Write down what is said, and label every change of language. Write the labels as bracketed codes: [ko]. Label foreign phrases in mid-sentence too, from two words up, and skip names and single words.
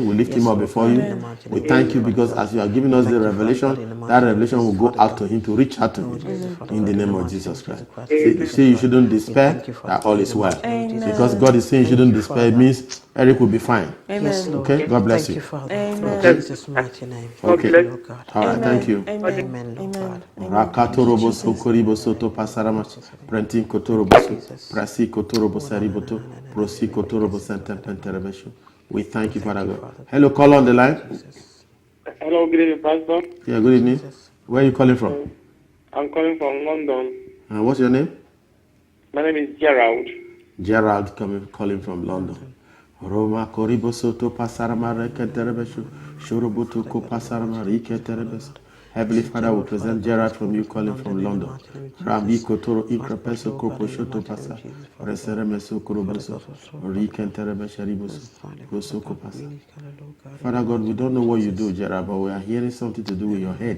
[en] We lift him up before you. We thank you because as you are giving us the revelation, that revelation will go out to him, to reach out to him in the name of Jesus Christ. Say you shouldn't despair, that all is well. Because God is saying you shouldn't despair, it means Eric will be fine. Amen. Okay? God bless you. Amen. Jesus' mighty name. Okay. Oh God. All right, thank you. Amen. Amen. Rakatorobo sokoribo soto pasarama prentin kotorobo prasi kotorobo sariboto prosi kotorobo sentempenterebeshu. We thank you, Father God. Hello, call on the line. Hello, good evening, Pastor. Yeah, good evening. Where are you calling from? I'm calling from London. What's your name? My name is Gerald. Gerald, calling from London. Roma koribo soto pasarama rekenterebeshu shoroboto ko pasarama riketerebesu. Heavenly Father, we present Gerard from you calling from London. Rabbi Kotoro Ikrapeso Koposhoto Pasa, Reseremeso Koroboso, Rikenterebeshariboso, Rosoko Pasa. Father God, we don't know what you do, Gerard, but we are hearing something to do with your head.